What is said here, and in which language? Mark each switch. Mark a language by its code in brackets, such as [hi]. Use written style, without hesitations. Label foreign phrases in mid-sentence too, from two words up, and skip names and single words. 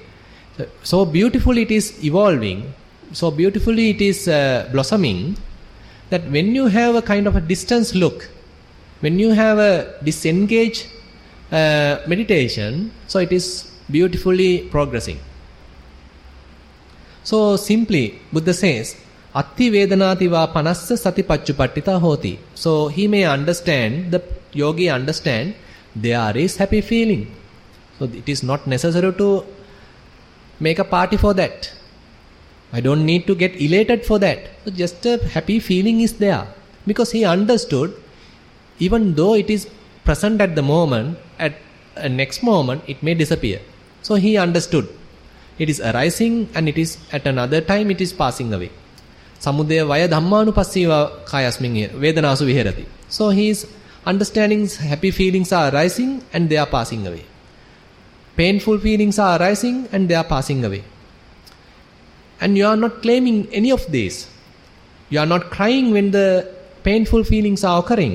[en] So beautifully it is evolving. So beautifully it is blossoming, that when you have a kind of a distance look, when you have a disengaged meditation, so it is beautifully progressing. So simply, Buddha says, [pi] Atti vedanati va panassa sati pachupattita hoti. [en] So he may understand, the yogi understand, there is happy feeling. So it is not necessary to make a party for that. I don't need to get elated for that. So just a happy feeling is there. Because he understood, even though it is present at the moment, at a next moment it may disappear. So he understood. It is arising and it is at another time it is passing away. [pi] Samudaya vaya dhammanupassiva kayasmin vedanasu viharati. [en] So he is understanding happy feelings are arising and they are passing away. Painful feelings are arising and they are passing away. And you are not claiming any of these. You are not crying when the painful feelings are occurring.